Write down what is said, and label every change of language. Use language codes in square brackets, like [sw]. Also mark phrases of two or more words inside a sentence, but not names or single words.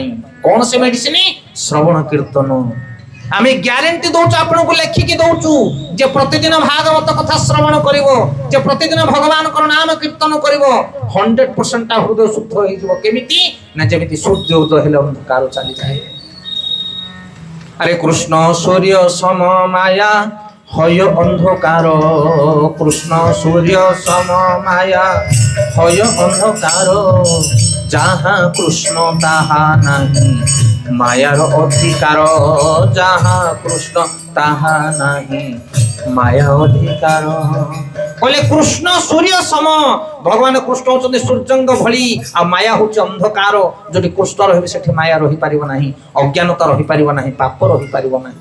[or] କଣ ସେ ମେଡିସିନ? ଶ୍ରବଣ କୀର୍ତ୍ତନ। ଆମେ ଗ୍ୟାରେଣ୍ଟି ଦଉଛୁ, ଆପଣଙ୍କୁ ଲେଖିକି ଦଉଛୁ ଯେ ପ୍ରତିଦିନ ଭାଗବତ କଥା ଶ୍ରବଣ କରିବ, ଯେ ପ୍ରତିଦିନ ଭଗବାନଙ୍କର ନାମ କୀର୍ତ୍ତନ କରିବ, 100% ହୃଦୟ ଶୁଦ୍ଧ ହେଇଯିବ। କେମିତି? ନା ଯେମିତି ସୂର୍ଯ୍ୟ ଉଦୟ ହେଲେ ଅନ୍ଧକାର ଚାଲିଯାଏ। [bn] আরে কৃষ্ণ সূর্য সম মায়া হয় অন্ধকার, কৃষ্ণ সূর্য সম মায়া হয় অন্ধকার, যাহা কৃষ্ণ তাহা নাহি মায়ার অধিকার [or] ଯାହା କୃଷ୍ଣ ତାହା ନାହିଁ ମାୟା ଅଧିକାର। କହିଲେ କୃଷ୍ଣ ସୂର୍ଯ୍ୟ ସମ, ଭଗବାନ କୃଷ୍ଣ ହଉଛନ୍ତି ସୂର୍ଯ୍ୟଙ୍କ ଭଳି, ଆଉ ମାୟା ହଉଛି ଅନ୍ଧକାର। ଯଦି କୃଷ୍ଣ ରହିବେ ସେଠି ମାୟା ରହିପାରିବ ନାହିଁ, ଅଜ୍ଞାନତା ରହିପାରିବ ନାହିଁ, ପାପ ରହିପାରିବ ନାହିଁ।